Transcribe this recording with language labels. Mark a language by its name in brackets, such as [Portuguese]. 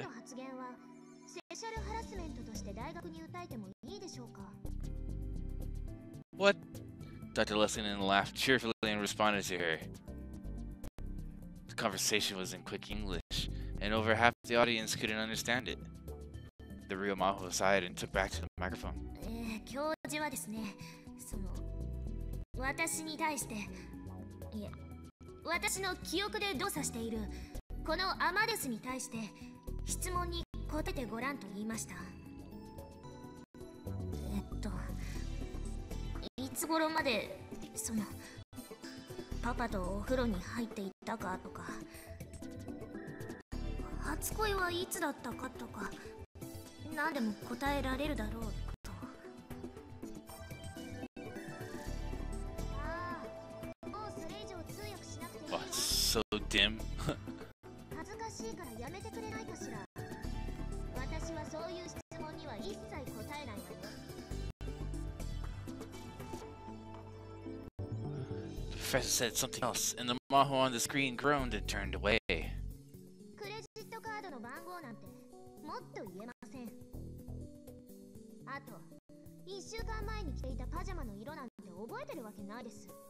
[Japanese] 今の発言はセクシャルハラスメントとして大学に訴えてもいいでしょうか。 [English] What? Dr. Lessingen laughed cheerfully and responded to her. The conversation was in quick English, and over half the audience couldn't understand it. The real Maho sighed and took back to the microphone. [Japanese] 教授はですね、私に対して、いえ、私の記憶で動作しているこのアマデスに対して質問に答えてごらんと言いました。いつ頃までパパとお風呂に入っていったかとか、初恋はいつだったかとか何でも答えられるだろうと。ああ、もうそれ以上通訳しなくていいわ。 [English] So dim. [Japanese] 恥ずかしいからやめてくれないかしら。私はそういう質問には一切答えないわよ。 [English] The professor said something else, and the Maho on the screen groaned and turned away. [Japanese] クレジットカードの番号なんてもっと言えません。あと1週間前に着ていたパジャマの色なんて覚えてるわけないです。